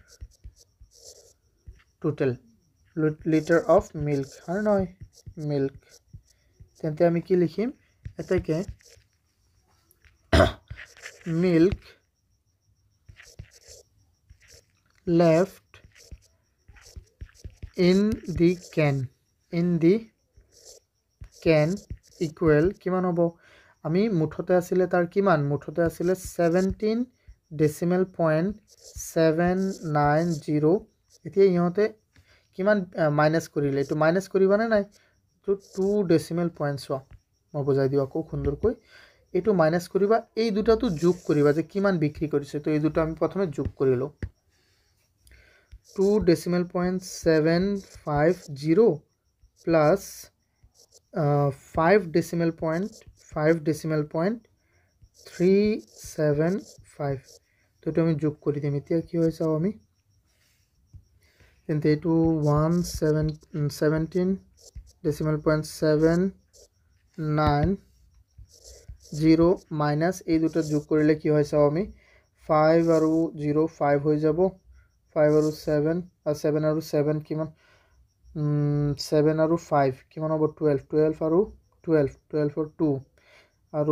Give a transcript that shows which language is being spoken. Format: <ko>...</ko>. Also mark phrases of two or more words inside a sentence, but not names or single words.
<en>total liter of milk</en> <as>আর নয়</as> <en>milk</en> <as>তেন্তে আমি কি লিখিম এটাকে</as> <en>milk left in the can equal</en> <as>কিমান হ'ব আমি মুঠতে আছিল তাৰ কিমান মুঠতে আছিল 17.790 এতিয়া ইহতে কিমান মাইনাস কৰিলে এটো মাইনাস কৰিবানে নাই তো 2</as> <en>decimal points</en> <as>মই বুজাই দিও আকৌ সুন্দৰকৈ এটো মাইনাস কৰিবা এই দুটাটো যোগ কৰিবা যে কিমান বিক্ৰী কৰিছে তো এই দুটা আমি প্ৰথমে যোগ কৰিলো 2.750</as> <en>plus 5 decimal point</en> <as>375 তো এটা আমি যোগ কৰি দিম এতিয়া কি হয় চাও আমি তেন্তে এটো 17.790 মাইনাস এই দুটা যোগ কৰিলে কি হয় চাও আমি 5 আৰু 0 5 হৈ যাব 5 আৰু 7 আৰু 7 কিমান 7 আৰু 5 কিমান হ'ব 12 12 আৰু 12 12 আৰু 2 আৰু</as>